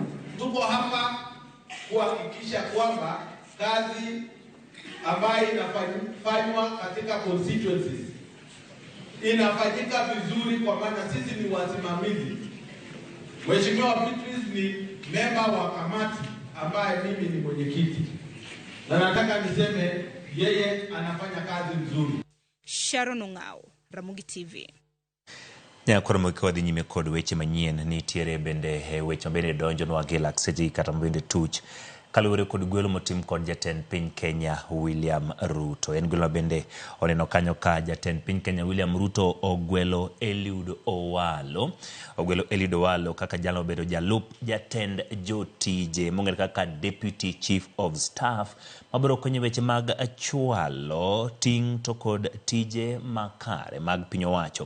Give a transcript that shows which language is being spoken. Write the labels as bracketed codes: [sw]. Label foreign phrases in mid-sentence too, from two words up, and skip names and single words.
[sw] Tuko hapa kuhakikisha kwamba kazi ambayo inafanywa katika constituencies inafanyika vizuri, kwa maana sisi ni wasimamizi. Mheshimiwa Beatrice ni memba wa kamati ambaye mimi ni mwenyekiti. Na nataka niseme yeye anafanya kazi nzuri. Sharon Ongao, Ramogi TV. [luo] Koro kodhi nyime kod weche manyien nitiere bende weche mabende donjonwa gi Lakseti kata bende tuch kaluwore kod gwelo motim kod jatend piny Kenya William Ruto. En gwelo bende oneno kanyo ka jatend piny Kenya William Ruto ogwelo Eliud Owalo kaka jalo bedo jalup jatend jotije mong'ere kaka [en] Deputy Chief of Staff [luo] mabiro konyo weche mag achwalo ting' to kod tije makare mag piny owacho.